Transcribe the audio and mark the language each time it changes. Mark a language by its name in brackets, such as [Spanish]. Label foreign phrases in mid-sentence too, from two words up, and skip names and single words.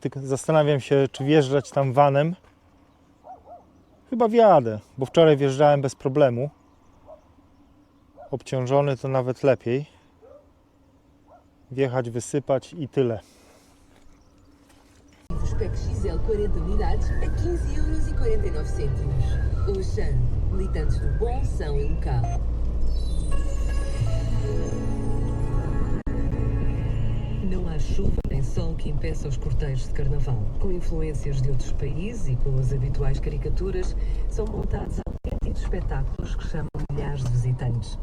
[Polish] Tylko zastanawiam się, czy wjeżdżać tam vanem. Chyba wjadę, bo wczoraj wjeżdżałem bez problemu. Obciążony to nawet lepiej. Wjechać, wysypać i tyle. [Portuguese] Spec XL 40 unidades a 15,49 €. Auchan, militantes do bom som e local. Não há chuva nem sol que impeça os cortejos de carnaval. Com influências de outros países e com as habituais caricaturas, são montados autênticos espetáculos que chamam milhares de visitantes.